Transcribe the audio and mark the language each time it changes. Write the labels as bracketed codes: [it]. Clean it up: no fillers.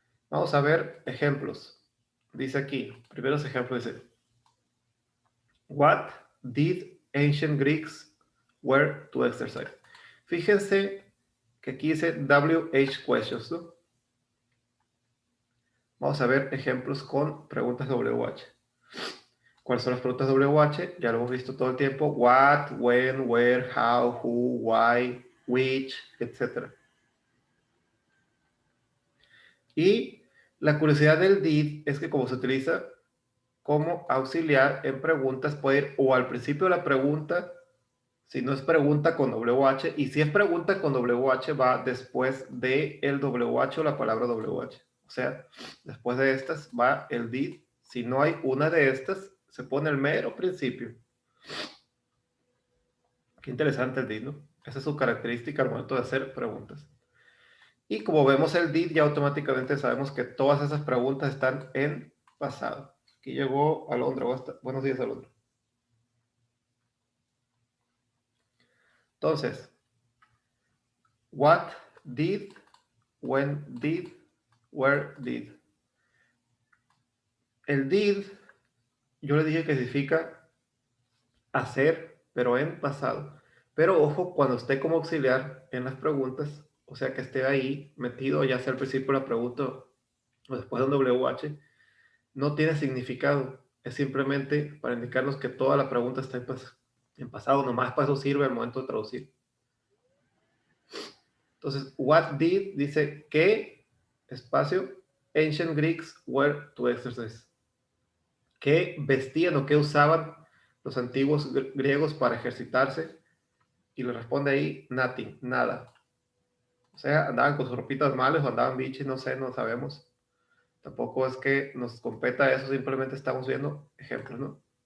[es] Vamos a ver ejemplos. Dice aquí, primeros ejemplos, dice, [en] What did ancient Greeks wear to exercise? [es] Fíjense que aquí dice WH questions, ¿no? Vamos a ver ejemplos con preguntas WH. ¿Cuáles son las preguntas WH? Ya lo hemos visto todo el tiempo. [en] What, when, where, how, who, why, which, etc. [es] Y la curiosidad del did es que como se utiliza como auxiliar en preguntas, puede ir o al principio de la pregunta, si no es pregunta con WH, y si es pregunta con WH va después de el WH o la palabra WH. O sea, después de estas va el did. Si no hay una de estas, se pone el mero principio. Qué interesante el did, ¿no? Esa es su característica al momento de hacer preguntas. Y como vemos el did, ya automáticamente sabemos que todas esas preguntas están en pasado. Aquí llegó Alondra. Buenos días, Alondra. [en] Entonces, what did, when did, where did. [es] El did, yo le dije que significa hacer, pero en pasado. Pero ojo, cuando esté como auxiliar en las preguntas, o sea que esté ahí metido, ya sea al principio de la pregunta o después de un WH, no tiene significado. Es simplemente para indicarnos que toda la pregunta está en pasado. Nomás para eso sirve al momento de traducir. [en] Entonces, what did [es] dice que, espacio, [en] ancient Greeks wear to exercise. [es] ¿Qué vestían o qué usaban los antiguos griegos para ejercitarse? Y le responde ahí, nothing, nada. O sea, andaban con sus ropitas males o andaban bichis, no sé, no sabemos. Tampoco es que nos competa eso, simplemente estamos viendo ejemplos, ¿no?